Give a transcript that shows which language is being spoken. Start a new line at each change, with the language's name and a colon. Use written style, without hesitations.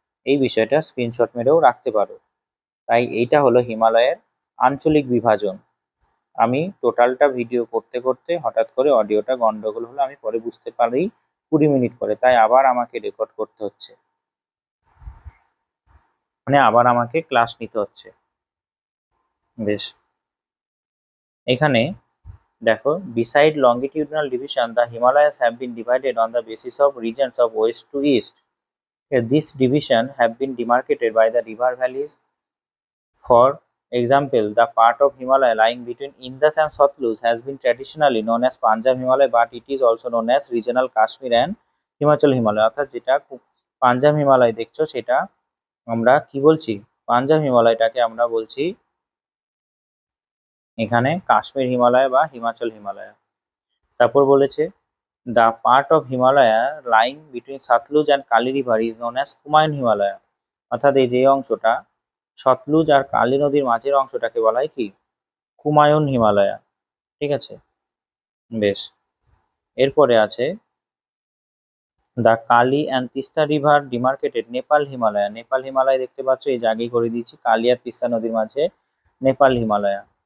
Bangla: এই বিষয়টা স্ক্রিনশট মেরেও রাখতে পারো। তাই এইটা হলো হিমালয়ের আঞ্চলিক বিভাজন। আমি টোটালটা ভিডিও করতে করতে হঠাৎ করে অডিওটা গন্ডগোল হলো, আমি পরে বুঝতে পারি 20 মিনিট পরে, তাই আবার আমাকে রেকর্ড করতে হচ্ছে, মানে আবার আমাকে ক্লাস নিতে হচ্ছে। বেশ, এখানে দেখো,
English: beside longitudinal division, the Himalayas have been divided on the basis of regions of west to east. This division have been demarcated by the river valleys. For example, the part of Himalaya lying between Indus and Satluj has been traditionally known as Punjab Himalaya, but it is also known as regional Kashmir and Himachal Himalaya.
Bangla: অর্থাৎ যেটা পাঞ্জাব হিমালয় দেখছো সেটা আমরা কি বলছি, পাঞ্জাব হিমালয়টাকে আমরা বলছি এখানে কাশ্মীর হিমালয় বা হিমাচল হিমালয়। তারপর বলেছে,
English: the part of Himalaya lying between Satluj and Kali river is known as Kumaon Himalaya.
Bangla: অর্থাৎ এই যে অংশটা সতলুজ আর কালী নদীর মাঝের অংশটাকে বলা হয় কি, কুমায়ুন হিমালয়া। ঠিক আছে, বেশ। এরপরে আছে,
English: The Kali and Teesta river demarcated Nepal Himalaya.
Bangla: Nepal Himalaya দেখতে পাচ্ছ, এই যে আগেই করে দিয়েছি, কালী আর তিস্তা নদীর মাঝে নেপাল হিমালয়া।